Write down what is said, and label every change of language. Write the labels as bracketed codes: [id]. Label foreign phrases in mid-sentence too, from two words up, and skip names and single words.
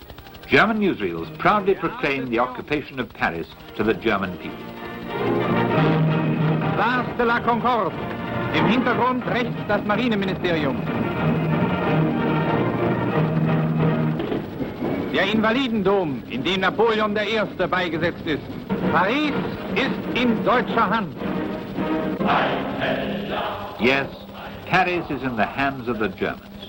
[en] German newsreels proudly proclaim the occupation of Paris to the German people. [de] Place de la Concorde. Im Hintergrund rechts das Marineministerium. Der Invalidendom, in dem Napoleon I. beigesetzt ist. Paris ist in deutscher Hand. [en] Yes, Paris is in the hands of the Germans.